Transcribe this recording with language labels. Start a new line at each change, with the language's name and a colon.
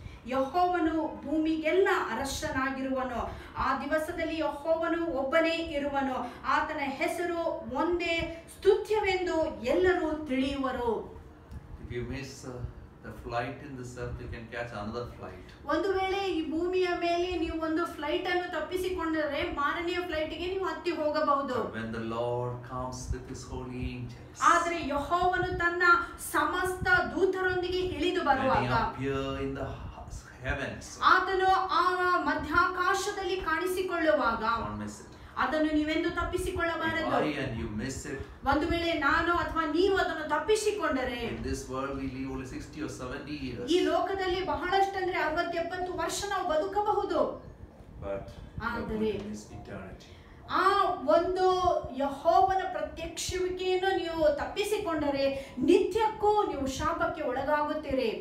Kannada: ಯೆಹೋವನು ಭೂಮಿಗೆಲ್ಲ ಅರಸನಾಗಿರುವನು. ಆ ದಿವಸದಲ್ಲಿ ಯೆಹೋವನು ಒಬ್ಬನೇ ಇರುವನು. ಆತನ ಹೆಸರು ಒಂದೇ ಸ್ತುತ್ಯವೆಂದು ಎಲ್ಲರೂ ತಿಳಿಯುವರು.
English: If you miss the flight in this earth, you can catch another flight.
Kannada: ಒಂದು ವೇಳೆ ಈ ಭೂಮಿಯ ಮೇಲೆ ನೀವು ಒಂದು ಫ್ಲೈಟ್ ಅನ್ನು ತಪ್ಪಿಸಿಕೊಂಡರೆ ಮಾರನೆಯ ಫ್ಲೈಟ್ ಗೆ ನೀವು ಹತ್ತಿ ಹೋಗಬಹುದು.
English: When the Lord comes with his holy angels,
Kannada: ಆದರೆ ಯೆಹೋವನು ತನ್ನ ಸಮಸ್ತ ದೂತರೊಂದಿಗೆ ಇಳಿದು ಬರುವಾಗ,
English: when he appear in the heavens,
Kannada: ಆತನು ಆ ಮಧ್ಯಾಕಾಶದಲ್ಲಿ ಕಾಣಿಸಿಕೊಳ್ಳುವಾಗ,
English: don't miss it.
Kannada: ಅದನ್ನು ನೀವೆಂದು ತಪ್ಪಿಸಿಕೊಳ್ಳಬಾರದು.
English: If I and you miss it,
Kannada: ಒಂದು ವೇಳೆ ನಾನು ಅಥವಾ ನೀವು ಅದನ್ನು ತಪ್ಪಿಸಿಕೊಂಡರೆ,
English: in this world we live only 60 or 70 years.
Kannada: ಈ ಲೋಕದಲ್ಲಿ ಬಹಳಷ್ಟಂದ್ರೆ 60-70 ವರ್ಷ ನಾವು ಬದುಕಬಹುದು.
English: But
Kannada: ಆದರೆ
English: is eternity.
Kannada: ಆ ಒಂದು ಯೆಹೋವನ ಪ್ರತ್ಯಕ್ಷವಿಕೆಯನ್ನು ನೀವು ತಪ್ಪಿಸಿಕೊಂಡರೆ ನಿತ್ಯಕ್ಕೂ ನೀವು ಶಾಪಕ್ಕೆ ಒಳಗಾಗುತ್ತೀರಿ.